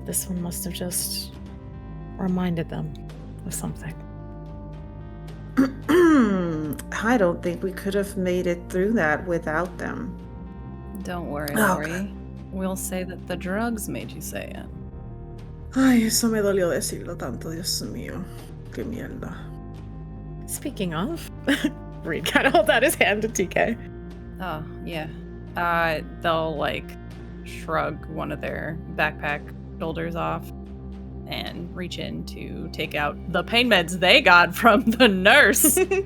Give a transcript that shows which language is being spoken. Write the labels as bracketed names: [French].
[English] This one must have just reminded them of something. I don't think we could have made it through that without them. Don't worry, Oh, Lori. We'll say that the drugs made you say it. [Spanish] Ay, eso me dolió decirlo tanto, Dios mío. Qué mierda. [English] Speaking of, Reed kind of holds out his hand to TK. Oh, yeah. They'll like shrug one of their backpack shoulders off and reach in to take out the pain meds they got from the nurse.